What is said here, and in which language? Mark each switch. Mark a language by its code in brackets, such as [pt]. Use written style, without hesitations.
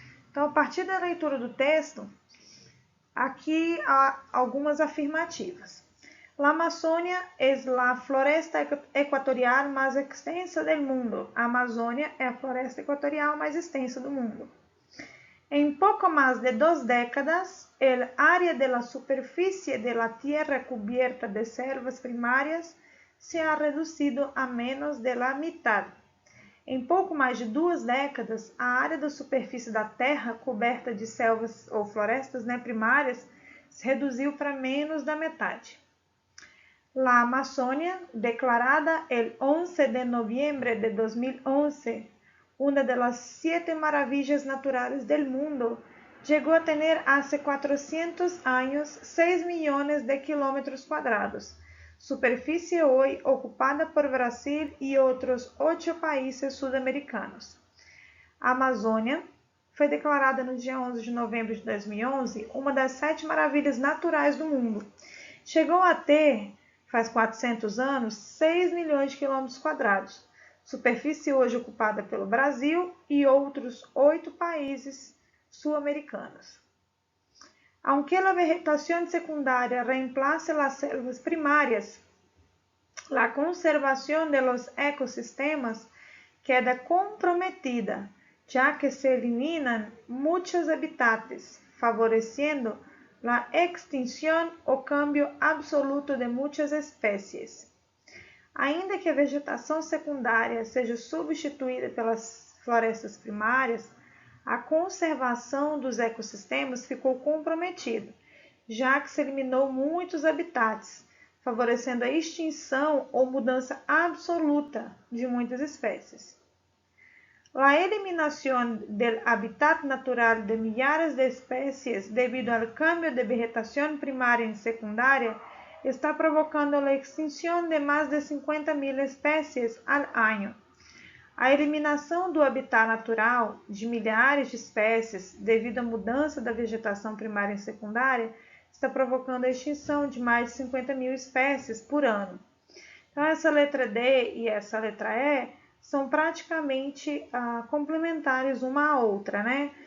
[pt] Então, a partir da leitura do texto, aqui há algumas afirmativas. [es] La Amazônia es la floresta equatorial mais extensa del mundo. [pt] A Amazônia é a floresta equatorial mais extensa do mundo. [es] En poco más de 2 décadas, el área de la superficie de la tierra cubierta de selvas primarias se ha reducido a menos de la mitad. [pt] Em pouco mais de 2 décadas, a área da superfície da terra coberta de selvas ou florestas, né, primárias se reduziu para menos da metade. [es] La Amazônia, declarada el 11 de noviembre de 2011, una de las 7 maravillas naturales del mundo, llegó a tener hace 400 años 6 millones de kilómetros cuadrados, superficie hoy ocupada por Brasil y otros 8 países sudamericanos. [pt] A Amazônia foi declarada no dia 11 de novembro de 2011 uma das 7 maravilhas naturais do mundo. Chegou a ter, faz 400 anos, 6 milhões de quilômetros quadrados, superfície hoje ocupada pelo Brasil e outros 8 países sul-americanos. [es] Aunque la vegetación secundaria reemplace las selvas primarias, la conservación de los ecosistemas queda comprometida, ya que se eliminan muchos habitats, favoreciendo la extinción o cambio absoluto de [pt] muitas espécies. Ainda que a vegetação secundária seja substituída pelas florestas primárias, a conservação dos ecossistemas ficou comprometida, já que se eliminou muitos habitats, favorecendo a extinção ou mudança absoluta de muitas espécies. [es] La eliminación del hábitat natural de millares de especies debido al cambio de vegetación primaria y secundaria está provocando la extinción de más de 50.000 especies al año. [pt] A eliminação do habitat natural de milhares de espécies devido à mudança da vegetação primária e secundária está provocando a extinção de mais de 50.000 espécies por ano. Então, essa letra D e essa letra E são praticamente complementares uma à outra, né?